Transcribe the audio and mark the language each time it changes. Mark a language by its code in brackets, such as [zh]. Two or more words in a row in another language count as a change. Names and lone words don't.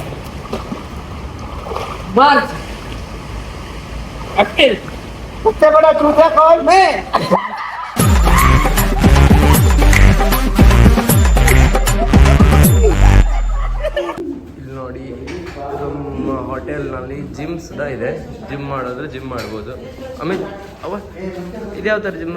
[en] March. April. [hi] सबसे बड़ा चूजा कौन? मैं. [kn] ಇಲ್ಲಿ ನೋಡಿ, ನಮ್ಮ ಹೋಟೆಲ್ನಲ್ಲಿ ಜಿಮ್ ಸುಧಾ ಇದೆ. ಜಿಮ್ ಮಾಡೋದು ಜಿಮ್ ಮಾಡ್ಬೋದು. ಆಮೇಲೆ ಅವ ಇದ್ಯಾವ ಥರ ಜಿಮ್?